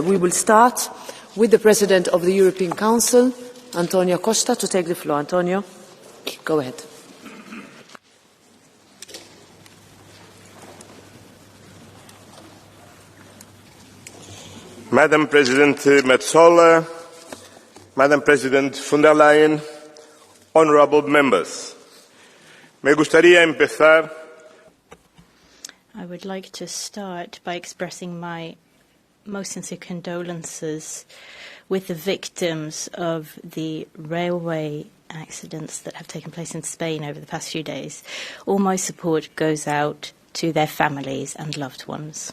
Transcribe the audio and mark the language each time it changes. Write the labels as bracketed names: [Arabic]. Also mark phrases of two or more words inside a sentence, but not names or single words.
[English] We will start with the President of the European Council, Antonio Costa, to take the floor. Antonio, go ahead. Madam President Metsola, Madam President von der Leyen, honourable members, [Spanish] me gustaría empezar. [English] I would like to start by expressing my most sincere condolences with the victims of the railway accidents that have taken place in Spain over the past few days. All my support goes out to their families and loved ones.